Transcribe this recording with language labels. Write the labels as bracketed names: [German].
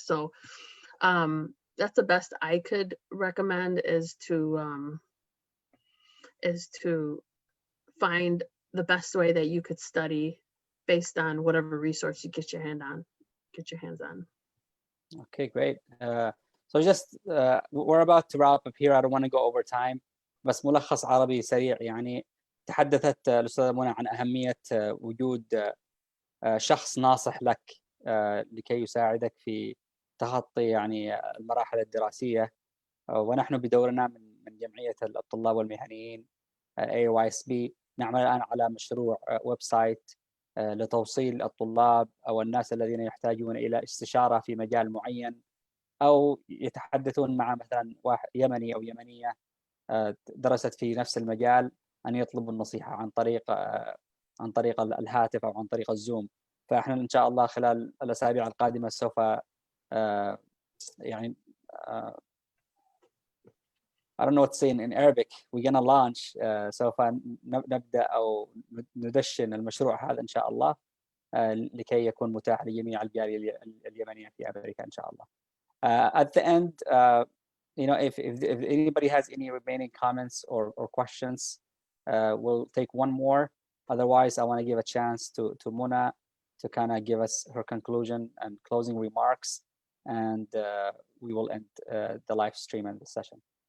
[English] So that's the best I could recommend, is to find the best way that you could study based on whatever resource you get your hands on. Okay, great. So just we're about to wrap up here. I don't want to go over time, [Arabic] بس ملخص عربي سريع. يعني تحدثت الأستاذة منى عن أهمية وجود شخص ناصح لك لكي يساعدك في تخطي يعني المراحل الدراسية. ونحن بدورنا من جمعية الطلاب والمهنيين AAYSP نعمل الآن على مشروع ويب سايت لتوصيل الطلاب أو الناس الذين يحتاجون إلى استشارة في مجال معين، أو يتحدثون مع مثلا واحد يمني أو يمنية درست في نفس المجال، أن يطلبوا النصيحة عن طريق الهاتف أو عن طريق الزوم. فإحنا إن شاء الله خلال الأسابيع القادمة سوف يعني [English] I don't know what to say in Arabic. We're gonna launch [Arabic] سوف نبدأ أو ندشن المشروع هذا إن شاء الله لكي يكون متاح لجميع الجالية اليمنية في أمريكا إن شاء الله. [English] At the end, if anybody has any remaining comments or questions, we'll take one more. Otherwise, I want to give a chance to Mona to kind of give us her conclusion and closing remarks, and we will end the live stream and the session.